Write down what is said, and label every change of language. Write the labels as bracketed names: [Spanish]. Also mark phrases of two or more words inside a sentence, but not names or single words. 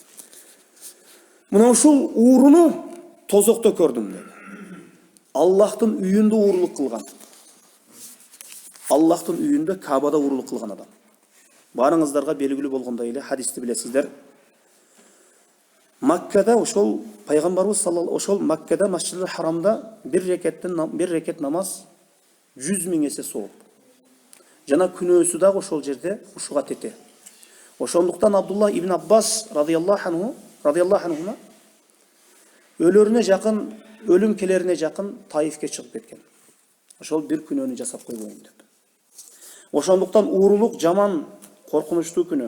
[Kyrgyz] Мына ушул ууруну тозокто көрдүм dedi. Аллахтын үйүндө уурулук кылган. Аллахтын үйүндө Кабада уурулук кылган адам. Барыңыздарга белгилүү болгондой эле хадисти билесиздер. Маккада ошол пайгамбарыбыз саллаллаху ошол Маккада Масжидил Харамда бир рекет намаз 100 000 эсе сооп. Жана күнөөсү дагы ошол жерде ушуга тете. Ошондуктан Абдулла ибн Аббас [Arabic] رضي الله عنهما [Kyrgyz] өлөрүнө жакын, өлүм келерине жакын Таифке чыгып кеткен. Ошол бир күнөөнү жасап койбойм деп. Ошондуктан уурулук жаман, коркунучтуу күнөө.